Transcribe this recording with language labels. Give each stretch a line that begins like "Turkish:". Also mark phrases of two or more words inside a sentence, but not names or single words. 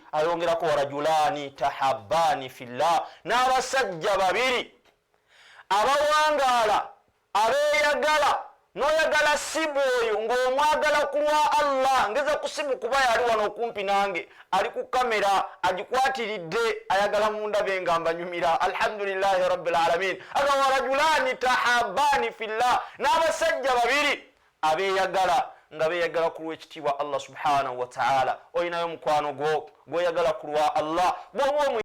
Ganda: Ayongerako
Arabic: ورجلان تحابا في الله,
Ganda: n'abasajja babiri abawangaala abeeyagala, n'oyagala sibu oyo ng'omwagala ku lwa Allah. Ngeza ku sibu kuba yali wano okumpi nange, ali ku kamera agikwatiridde, ayagala mundabe nga mbanyumira.
Arabic: الحمد لله رب العالمين.
Ganda: Aga
Arabic: ورجلان تحابا في الله,
Ganda: n'abasajja babiri abeeyagala nga beeyagala ku lw'ekitiibwa
Arabic: الله سبحانه وتعالى.
Ganda: Oyinayo mukwano gwo gw'oyagala ku lwa Allah, bw'oba